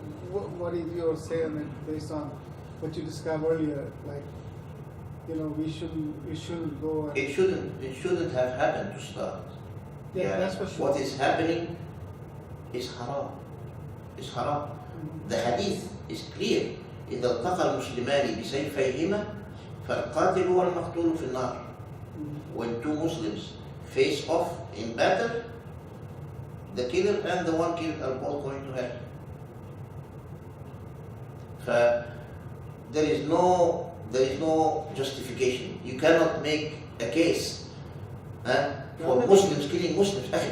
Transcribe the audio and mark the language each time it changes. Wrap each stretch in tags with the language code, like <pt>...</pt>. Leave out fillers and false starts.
<en>What is your say on it based on what you described earlier? Like, we shouldn't go. It shouldn't have happened to start. Yeah, that's for sure. What is happening is haram. It's haram. The hadith is clear.</en> <ar>إذا التقى المسلمان بسيفيهما فالقاتل والمقتول في النار.</ar> <en>When two Muslims face off in battle, the killer and the one killed are both going to hell. There is no justification. You cannot make a case for Muslims killing Muslims.</en>